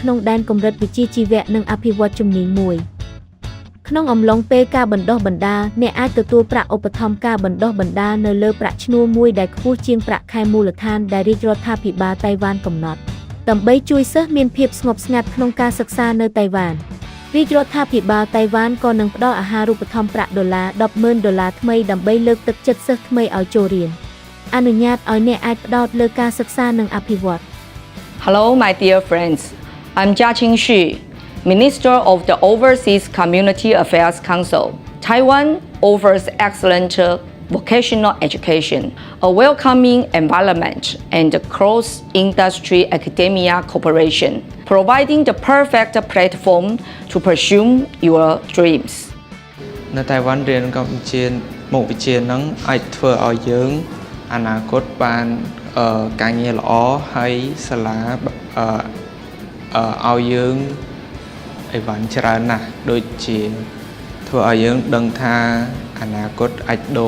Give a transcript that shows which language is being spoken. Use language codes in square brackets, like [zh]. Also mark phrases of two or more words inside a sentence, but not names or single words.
[km] ក្នុងដែនកម្រិតវិជ្ជាជីវៈនិងអភិវឌ្ឍជំនាញមួយក្នុងអំឡុងពេលការបណ្ដុះបណ្ដាលអ្នកអាចទទួលប្រាក់ឧបត្ថម្ភការបណ្ដុះបណ្ដាលនៅលើប្រាក់ឈ្នួលមួយដែលខ្ពស់ជាងប្រាក់ខែមូលដ្ឋានដែលរាជរដ្ឋាភិបាលតៃវ៉ានកំណត់ដើម្បីជួយសិស្សមានភាពស្ងប់ស្ងាត់ក្នុងការសិក្សានៅតៃវ៉ានរាជរដ្ឋាភិបាលតៃវ៉ានក៏នឹងផ្ដល់អាហារូបត្ថម្ភប្រាក់$10,000ថ្មីដើម្បីលើកទឹកចិត្តសិស្សថ្មីឲ្យចូលរៀនអនុញ្ញាតឲ្យអ្នកអាចផ្ដោតលើការសិក្សានិងអភិវឌ្ឍ [en] Hello, my dear friends. I'm Jia Qingxu, Minister of the Overseas Community Affairs Council. Taiwan offers excellent vocational education, a welcoming environment, and cross-industry academia cooperation, providing the perfect platform to pursue your dreams. [km] នៅតៃវ៉ាន់រៀនកម្ពុជាមុខវិជ្ជានឹងអាចធ្វើឲ្យយើងអនាគតបានការងារល្អហើយសាលាឲ្យយើងអីវ៉ាន់ច្រើនណាស់ដូចជាធ្វើឲ្យយើងដឹងថាអនាគតអាចដូ